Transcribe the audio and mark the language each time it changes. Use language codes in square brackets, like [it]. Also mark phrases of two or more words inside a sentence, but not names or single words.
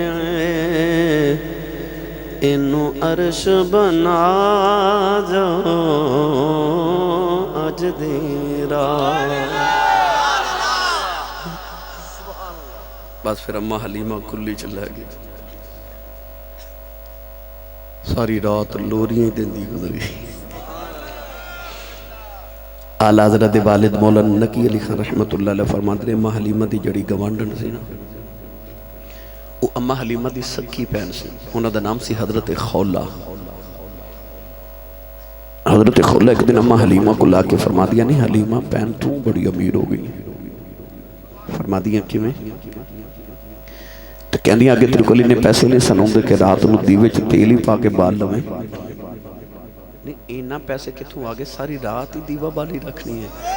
[pa] ਇਨੂੰ ਅਰਸ਼ ਬਣਾ ਜਾਓ ਅੱਜ ਦੀ ਰਾਤ ਬਸ ਫਿਰ ਅੰਮਾ ਹਲੀਮਾ ਕੁੱਲੀ ਚ ਲੈ ਗਈ ਸਾਰੀ ਰਾਤ ਲੋਰੀਆਂ ਦੇਂਦੀ ਗੁਜ਼ਰੀ ਆਲਾ ਹਜ਼ਰਤ ਵਾਲਿਦ ਮੌਲਾਨਾ ਨਕੀ ਅਲੀ ਖ਼ਾਨ [ar] رحمة الله عليه [pa] ਫ਼ਰਮਾਤੇ ਨੇ ਅੰਮਾ ਹਲੀਮਾ ਦੀ ਜੜੀ ਗਵਾਂਢਣ ਸੀ ਨਾ ਉਹ ਅੰਮਾ ਹਲੀਮਾ ਦੀ ਸਕੀ ਭੈਣ ਸੀ ਉਨ੍ਹਾਂ ਦਾ ਨਾਮ ਸੀ ਹਜ਼ਰਤ ਖ਼ੌਲਾ ਹਜ਼ਰਤ ਖ਼ੌਲਾ ਇਕ ਦਿਨ ਅੰਮਾ ਹਲੀਮਾ ਕੋ ਲਾ ਕੇ ਫ਼ਰਮਾ ਦਿਆ ਨਹੀਂ ਹਲੀਮਾ ਭੈਣ ਤੂੰ ਬੜੀ ਅਮੀਰ ਹੋ ਗਈ ਫ਼ਰਮਾ ਦਿਆ ਕਿਵੇਂ ਤੋ ਕਹਿਣੀ ਅੱਗੇ ਤੇਰੇ ਕੋ ਇੰਨੇ ਪੈਸੇ ਨਹੀਂ ਸੁਣਾਤੇ ਕਿ ਰਾਤ ਕੋ ਦੀਵੇ ਚ ਤੇਲ ਹੀ ਪਾ ਕੇ ਬਾਲ ਲਵੇਂ ਨਹੀਂ ਇੰਨਾ ਪੈਸੇ ਕਿੱਥੋਂ ਆ ਗਏ ਸਾਰੀ ਰਾਤ ਹੀ ਦੀਵਾ ਬਾਲੀ ਰੱਖਣੀ ਹੈ